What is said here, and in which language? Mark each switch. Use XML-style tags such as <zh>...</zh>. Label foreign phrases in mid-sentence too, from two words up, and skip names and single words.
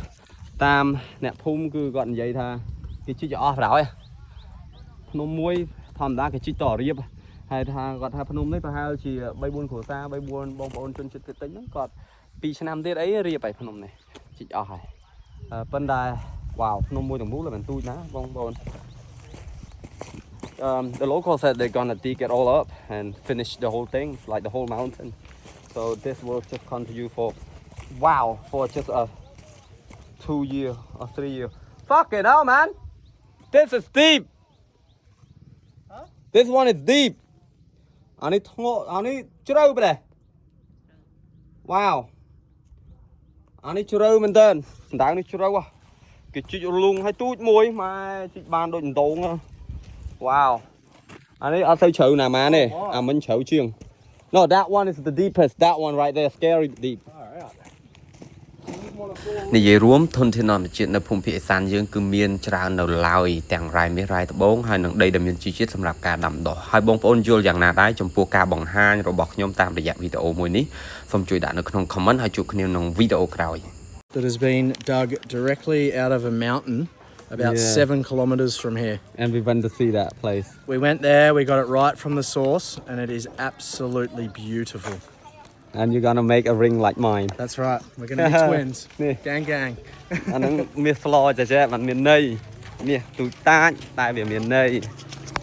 <km>តាមអ្នកភូមិគឺគាត់និយាយថាគេជីកអស់បណ្ដោយភ្នំមួយធម្មតាគេជីកតរៀបហើយថាគាត់ថាភ្នំនេះប្រហែលជា3 4គ្រួសារ3 4បងប្អូនជនជាតិតិចហ្នឹងគាត់2 ឆ្នាំទៀតអីរៀបហើយភ្នំនេះជីកអស់ហើយប៉ុន្តែវ៉ាវភ្នំមួយទាំងមូលតែមិនទូចណាបងប្អូន</km> <en>the local said they're gonna dig it all up and finish the whole thing like the whole mountain so this will just continue for wow for just a 2 year or 3 year fuck it hell man this is deep huh? This one is deep</en> <km>អានេះធ្ងន់អានេះជ្រៅប្រហែល wow អានេះជ្រៅមែនតើសម្ដៅនេះជ្រៅគេជីករលុងឲ្យទូចមួយម៉ែជីកបានដូចដង wow អានេះអត់សូវជ្រៅណាស់ម៉ាទេអាមិញជ្រៅជាង</km> <en>no that one is the deepest that one right there scary deep</en> <km>និយាយរួមធនធានធម្មជាតិនៅភូមិភាគឦសានយើងគឺមានច្រើននៅឡើយទាំងរ៉ែមាសរ៉ែត្បូងហើយនិងដីដែលមានជីជាតិសម្រាប់ការដាំដុះហើយបងប្អូនយល់យ៉ាងណាដែរចំពោះការបង្ហាញរបស់ខ្ញុំតាមរយៈវីដេអូមួយនេះសូមជួយដាក់នៅក្នុង comment ហើយជួបគ្នាក្នុងវីដេអូក្រោយ</km> <en>That has been dug directly out of a mountain about 7 kilometers from here. and we went to see that place We went there, we got it right from the source, and it is absolutely beautiful. and you're gonna make a ring like mine That's right, we're going to be twins. Gang, gang.</en> <km>អាហ្នឹងមាស floor ចាចេះមិនមានន័យមាសទូចតាចតែវាមានន័យ</km>